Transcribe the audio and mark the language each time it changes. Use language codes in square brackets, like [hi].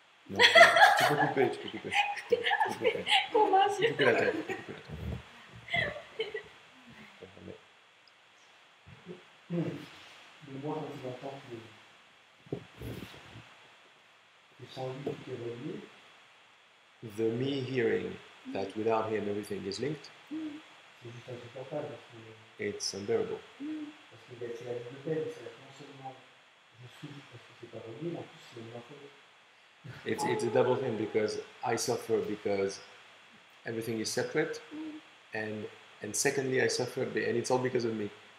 [fr] Donc, tu peux couper. Comment Tu peux couper la tête. Mais moi, quand il entend que sans lui tout est relié, [en] The me hearing that without him everything is linked, [fr] c'est juste insupportable. [en] it's unbearable. [fr] Parce que c'est la double peine, c'est non seulement je souffre parce que c'est pas relié, mais en plus c'est ma faute. [en] It's a double thing because I suffer because everything is separate, and secondly I suffer and it's all because of me.